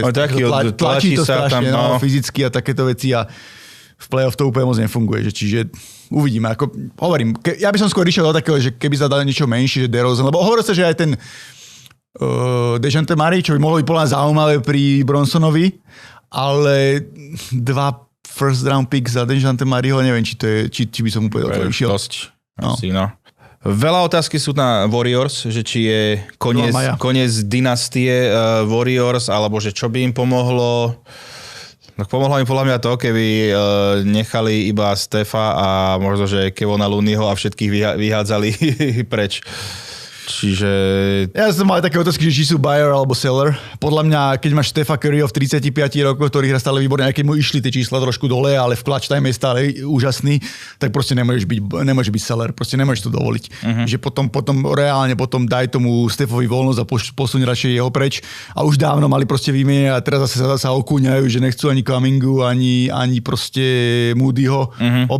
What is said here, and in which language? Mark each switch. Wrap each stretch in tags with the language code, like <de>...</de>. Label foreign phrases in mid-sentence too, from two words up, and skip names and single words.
<sk>Tlačí to strašne, fyzicky a takéto veci a v play-off to úplne moc nefunguje. Čiže uvidíme. Ako, hovorím, ja by som skôr išiel do takého, že keby zadal niečo menšie, že DeRozan, lebo hovorí sa, že aj ten Dejounte Murray, čo by mohlo byť podľa zaujímavé pri Bronsonovi, ale 2</sk> <en>first round picks</en> <sk>za Dejounte Murrayho, neviem, či by som úplne do toho išiel. Dosť. Asi, no. Veľa otázky sú na Warriors, že či je koniec dynastie Warriors, alebo že čo by im pomohlo. Tak pomohlo im podľa mňa to, keby nechali iba Stefa a možno, že Kevona Looneyho a všetkých vyhádzali preč. Čiže... Ja som mal aj také otázky, že či sú buyer alebo seller. Podľa mňa, keď máš Stefa Curryho v 35 rokoch, ktorý hrá stále výborne, aj keď mu išli tie čísla trošku dole, ale v</sk> <en>clutch time</en> <sk>je stále úžasný, tak proste nemôžeš byť seller, proste nemôžeš to dovoliť. Že potom reálne daj tomu Stefovi voľnosť a posuň radšej jeho preč. A už dávno mali proste výmene a teraz zase sa okúňajú, že nechcú ani Kumingu, ani proste Moodyho obetovať.</sk>